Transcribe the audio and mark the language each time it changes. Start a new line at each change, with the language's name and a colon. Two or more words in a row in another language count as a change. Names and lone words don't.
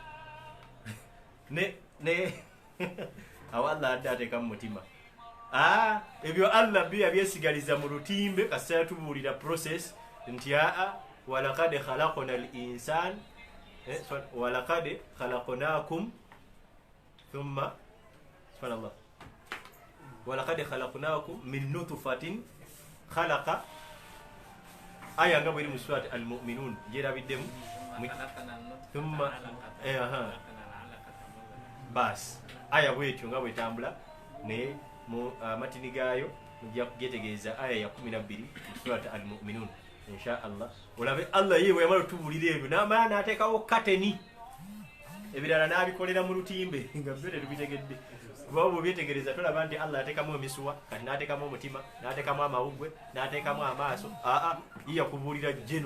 Ganda: ne awo Allah adde ateeka mu mutima ebyo Allah byesigaliza mu lutimbe kasita yatubuulira process nti
Arabic: ولقد خلقنا الإنسان ولقد خلقناكم ثم سبحان الله ولقد خلقناكم من نطفة
Ganda: khalaqa aya nga bweri mu
Arabic: سورة المؤمنون
Ganda: jerabiddemu thumma bas aya bwetyo nga bwetambula ne mu matini gaayo mujja kugetegeeza aya ya 12 mu
Arabic: سورة المؤمنون إن شاء الله
Ganda: olabe Allah yewe yamala tubulira ebyo n'amala n'ateekawo kateni ebirala n'abikolera mu lutimbe nga byo tebitegedde kuba bwe byetegereza tolaba nti Allah ateekamu emisuwa kati n'ateekamu omutima n'ateekamu amawugwe n'ateekamu amaaso yiya kubuulira jeno